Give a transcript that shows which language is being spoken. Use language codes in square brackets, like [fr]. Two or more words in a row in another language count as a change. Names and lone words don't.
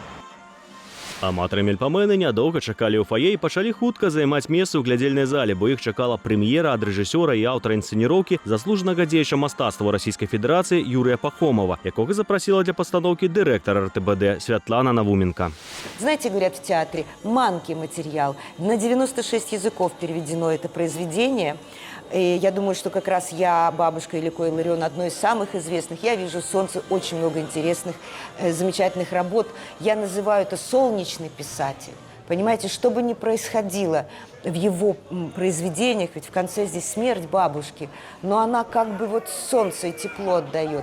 [be] Аматары мельпамены нядоўга чакалі ў фае і пачалі хутка займаць месцы ў глядзельнай зале, бо іх чакала прэм'ера ад рэжысёра і аўтара інсцэніроўкі, заслужанага дзеяча мастацтва Расійскай Федэрацыі Юрія Пахомова, якога запрасіла для пастаноўкі дырэктар РТБД Святлана Навуменко. [ru] Знаете, говорят в театре, манкий материал. На 96 языков переведено это произведение. И я думаю, что как раз «Я, бабушка, Іліко і Іларыён» одно из самых известных. Я вижу в «Солнце» очень много интересных, замечательных работ. Я называю это «солнечный писатель». Понимаете, что бы ни происходило в его произведениях, ведь в конце здесь смерть бабушки, но она как бы вот солнце и тепло отдает.